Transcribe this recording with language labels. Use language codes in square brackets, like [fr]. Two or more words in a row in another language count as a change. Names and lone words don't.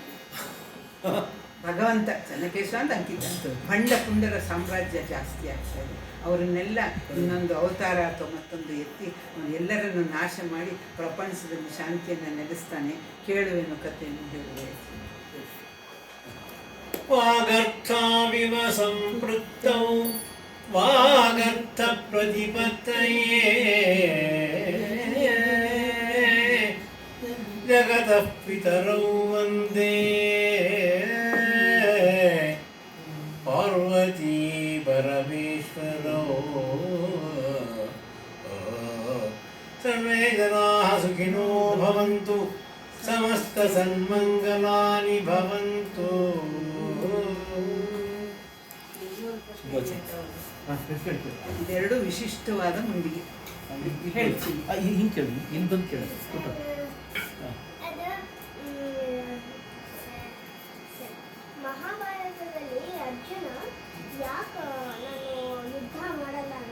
[kn] ಭಗವಂತ ಚೆನ್ನಕೇಶವ ಅಂತ ಅಂಕಿತ, ಭಂಡ ಪುಂಡರ ಸಾಮ್ರಾಜ್ಯ ಜಾಸ್ತಿ ಆಗ್ತಾ ಇದೆ. ಅವರನ್ನೆಲ್ಲ ಇನ್ನೊಂದು ಅವತಾರ ಅಥವಾ ಮತ್ತೊಂದು ಎತ್ತಿ ಎಲ್ಲರನ್ನು ನಾಶ ಮಾಡಿ ಪ್ರಪಂಚದಲ್ಲಿ ಶಾಂತಿಯನ್ನು ನೆಲೆಸ್ತಾನೆ. ಕೇಳುವೆನು ಕಥೆಯನ್ನು ಹೇಳುವೆ. [sa] ವಾಗರ್ಥಾವಿವ ಸಂಪೃಕ್ತೌ ವಾಗರ್ಥ ಪ್ರತಿಪತ್ತಯೇ ಜಗತಃ ಪಿತರೌ ವಂದೇ ಪಾರ್ವತೀ ಪರಮೇಶ್ವರೌ. ಸರ್ವೇ ಜನಾಃ ಸುಖಿನೋ ಭವಂತು, ಸಮಸ್ತ ಸನ್ಮಂಗಲಾನಿ ಭವಂತು. [kn] ಇದೆರಡು ವಿಶಿಷ್ಟವಾದ ಮುಂಡಿಗೆ ಹೇಳ್ತೀನಿ. ಹಿಂಗೆ ಕೇಳಿ, ಇಲ್ಲಿ ಬಂದು ಕೇಳಿ. ಅದು ಮಹಾಭಾರತದಲ್ಲಿ ಅರ್ಜುನ ಯಾಕೆ ನಾನು ಯುದ್ಧ ಮಾಡಲ್ಲ ಅಂತ.